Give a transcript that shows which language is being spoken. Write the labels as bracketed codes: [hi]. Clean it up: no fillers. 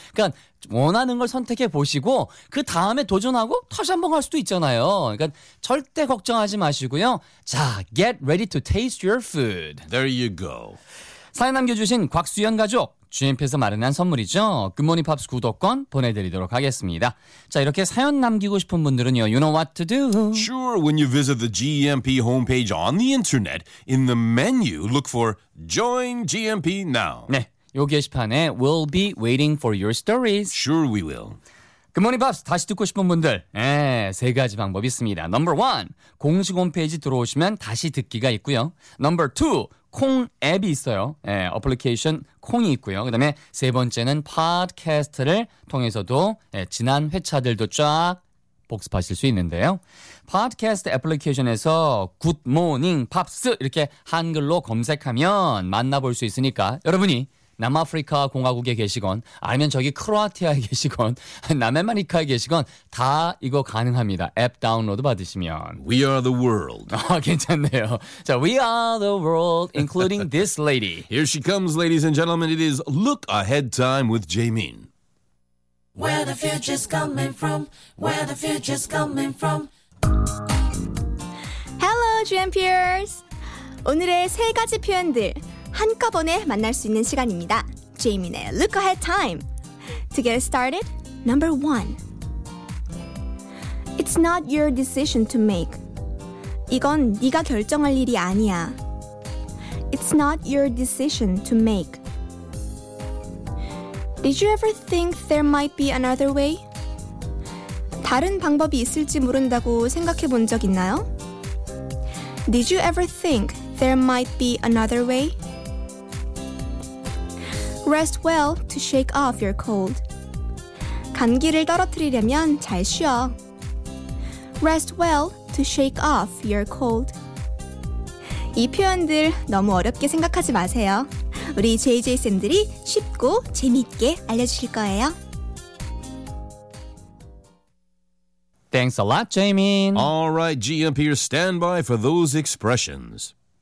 [ko] 그러니까 원하는 걸 선택해 보시고 그 다음에 도전하고 다시 한번 갈 수도 있잖아요. 그러니까 절대 걱정하지 마시고요. [en] 자, get ready to taste your food. There you go. [ko] 사연 남겨주신 곽수연 가족. GMP에서 마련한 선물이죠. 굿모닝 팝스 구독권 보내드리도록 하겠습니다. 자, 이렇게 사연 남기고 싶은 분들은요. [en] You know what to do. Sure, when you visit the GMP homepage on the internet, in the menu, look for Join GMP Now. [ko] 네, 요 게시판에 [en] We'll be waiting for your stories. Sure, we will. [ko] 굿모닝 팝스 다시 듣고 싶은 분들. 네, 세 가지 방법이 있습니다. [en] Number one, [ko] 공식 홈페이지 들어오시면 다시 듣기가 있고요. [en] Number two, [ko] 콩 앱이 있어요. 예, 어플리케이션 콩이 있고요. 그 다음에 세 번째는 팟캐스트를 통해서도 예, 지난 회차들도 쫙 복습하실 수 있는데요. 팟캐스트 애플리케이션에서 굿모닝 팝스 이렇게 한글로 검색하면 만나볼 수 있으니까 여러분이 남아프리카 공화국에 계시건 아니면 저기 크로아티아에 계시건 남아메리카에 계시건 다 이거 가능합니다. 앱 다운로드 받으시면. [en] We are the world. [ko] 괜찮네요. [en] 자, We are the world including this lady. Here she comes, ladies and gentlemen. It is Look Ahead Time with Jaemin. Where the future's coming from. Where the future's coming from. Hello, GMPers. [ko] 오늘의 세 가지 표현들 한꺼번에 만날 수 있는 시간입니다. [en] 제이민의 Look Ahead Time. To get started, number one. It's not your decision to make. [ko] 이건 네가 결정할 일이 아니야. [en] It's not your decision to make. Did you ever think there might be another way? [ko] 다른 방법이 있을지 모른다고 생각해 본 적 있나요? [en] Did you ever think there might be another way? Rest well to shake off your cold. [ko] 감기를 떨어뜨리려면 잘 쉬어. [en] Rest well to shake off your cold. [ko] 이 표현들 너무 어렵게 생각하지 마세요. 우리 JJ쌤들이 쉽고 재미있게 알려주실 거예요. [en] Thanks a lot, Jamin. All right, GM Peter, stand by for those expressions.